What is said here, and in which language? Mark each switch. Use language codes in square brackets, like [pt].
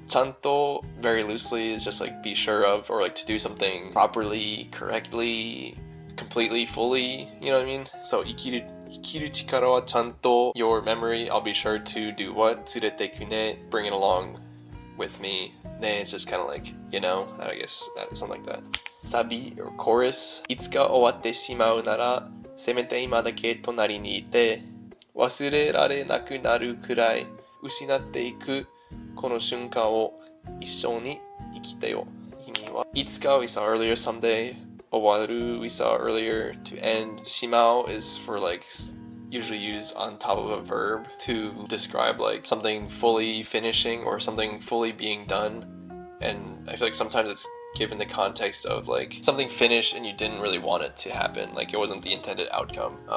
[en] Chanto very loosely is just like be sure of or like to do something properly, correctly, completely, fully. You know what I mean? So [ja] ikiru chikara wa chanto, [en] your memory. I'll be sure to do what? [ja] Tsurete kune, [en] bring it along with me. Then it's just kind of like, you know, I guess something like that. Sabi or chorus. [ja] いつか終わってしまうなら、せめて今だけ隣にいて、忘れられなくなるくらい失っていくこの瞬間を一緒に生きてよ。 [en] 意味は、いつか we saw earlier, someday. 終わる we saw earlier, to end. しまう is for like usually used on top of a verb to describe like something fully finishing or something fully being done. And I feel like sometimes it's given the context of like something finished and you didn't really want it to happen, like it wasn't the intended outcome.